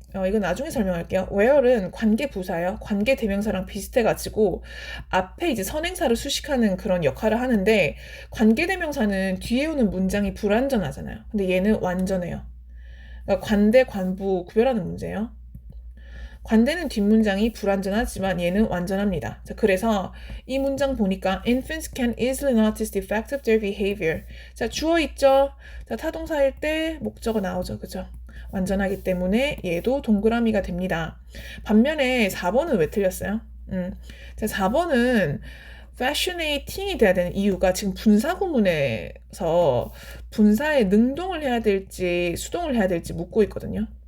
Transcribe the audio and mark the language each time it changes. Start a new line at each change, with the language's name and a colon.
Korean: 이거 나중에 설명할게요. where은 관계 부사예요. 관계 대명사랑 비슷해가지고 앞에 이제 선행사를 수식하는 그런 역할을 하는데, 관계 대명사는 뒤에 오는 문장이 불완전하잖아요. 근데 얘는 완전해요. 그러니까 관대, 관부 구별하는 문제예요. 관대는 뒷문장이 불완전하지만 얘는 완전합니다. 자, 그래서 이 문장 보니까
English: infants can easily notice the effect of their behavior.
Korean: 자, 주어 있죠? 자, 타동사일 때 목적어 나오죠. 그죠? 완전하기 때문에 얘도 동그라미가 됩니다. 반면에 4번은 왜 틀렸어요? 자, 4번은 fascinating이 돼야 되는 이유가 지금 분사 구문에서 분사에 능동을 해야 될지 수동을 해야 될지 묻고 있거든요.